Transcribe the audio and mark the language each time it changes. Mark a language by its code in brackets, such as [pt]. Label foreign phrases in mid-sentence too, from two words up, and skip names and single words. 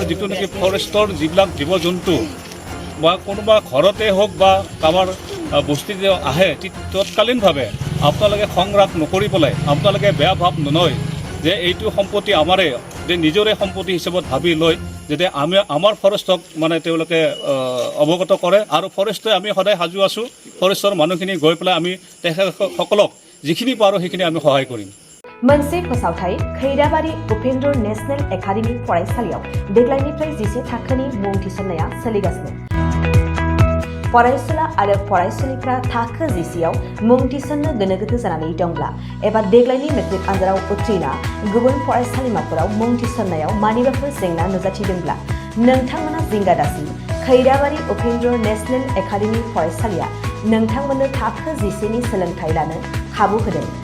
[as] যিটো নেকি ফৰেষ্টৰ যিবিলাক জীৱ জন্তু বা কোনোবা ঘৰতে হওক বা কাৰোবাৰ বস্তিতে আহে তৎকালীনভাৱে আপোনালোকে সংৰাগ নকৰি পেলাই আপোনালোকে বেয়া ভাৱ নলয় যে এইটো সম্পত্তি আমাৰে যে নিজৰে সম্পত্তি হিচাপত ভাবি লয় যাতে আমাৰ ফৰেষ্টক মানে তেওঁলোকে অৱগত কৰে আৰু ফৰেষ্টে আমি সদায় সাজু আছোঁ ফৰেষ্টৰ মানুহখিনি গৈ পেলাই আমি তেখেতসকলক যিখিনি পাৰোঁ সেইখিনি আমি সহায় কৰিম [brx] मोनसे फोसावथाय खैराबारि उपेन्द्र नेशनेल एकाडेमि फरायसालियाव देग्लायनिफ्राय 10 थाखोनि मुं थिसननाया सोलिगासिनो फरायसुला आरो फरायसुलिफ्रा थाखो 10आव मुं थिसननो गोनो गोथो जानानै दंब्ला एबा देग्लायनि मेट्रिक आनजादाव उथ्रिना गुबुन फरायसालिमाफोराव मुं थिसननायाव मानिबाफोर जेंना नुजाथिदोंब्ला नोंथांमोना जिंगा दासि खैराबारि उपेन्द्र नेशनेल एकाडेमि फरायसालिया नोंथांमोननो थाखो 10नि सोलोंथाय लानो खाबु होदों